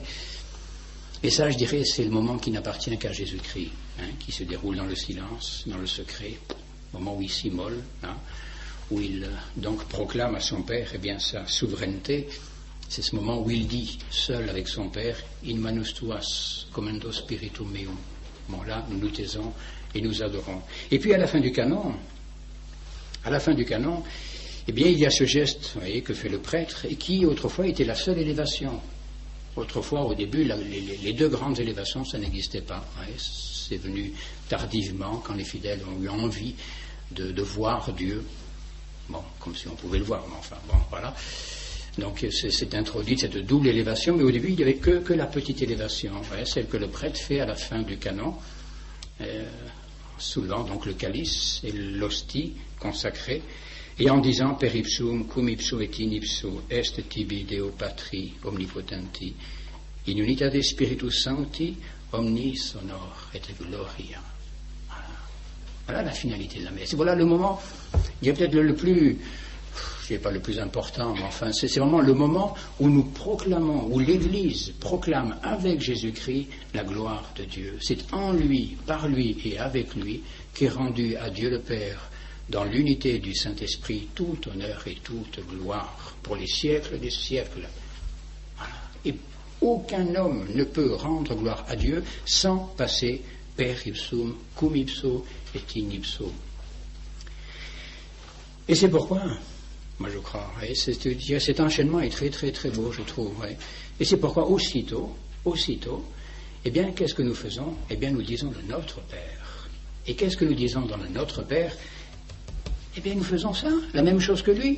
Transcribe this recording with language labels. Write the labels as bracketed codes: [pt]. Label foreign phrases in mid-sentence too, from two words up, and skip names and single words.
[fr] Et ça, je dirais, c'est le moment qui n'appartient qu'à Jésus-Christ, qui se déroule dans le silence, dans le secret, au moment où il s'immole, où il donc proclame à son Père sa souveraineté. C'est ce moment où il dit, seul avec son Père, [la] in manus tuas, commendo spiritum meum. [fr] Bon, là, nous nous taisons et nous adorons. Et puis, à la fin du canon, il y a ce geste, vous voyez, que fait le prêtre, et qui, autrefois, était la seule élévation. Autrefois, au début, les deux grandes élévations, ça n'existait pas. C'est venu tardivement, quand les fidèles ont eu envie de voir Dieu. Bon, comme si on pouvait le voir, mais enfin, bon, voilà. Donc, c'est introduit cette double élévation, mais au début, il n'y avait que la petite élévation, celle que le prêtre fait à la fin du canon, soulevant donc le calice et l'hostie consacrée, et en disant [la] per ipsum cum ipso et in ipso est tibi Deo Patri omnipotenti in unitate Spiritus Sancti omnis honor et gloria. [fr] Voilà la finalité de la messe. Et voilà le moment, il y a peut-être le plus, je ne sais pas le plus important, mais enfin c'est vraiment le moment où nous proclamons, où l'Église proclame avec Jésus-Christ la gloire de Dieu. C'est en lui, par lui et avec lui qu'est rendu à Dieu le Père, dans l'unité du Saint-Esprit, tout honneur et toute gloire pour les siècles des siècles. Voilà. Et aucun homme ne peut rendre gloire à Dieu sans passer [la] per ipsum, cum ipso et in ipso. [fr] Et c'est pourquoi, moi je crois, cet enchaînement est très très très beau, je trouve. Et c'est pourquoi aussitôt, qu'est-ce que nous faisons ? Nous disons le Notre Père. Et qu'est-ce que nous disons dans le Notre Père ? Nous faisons ça, la même chose que lui.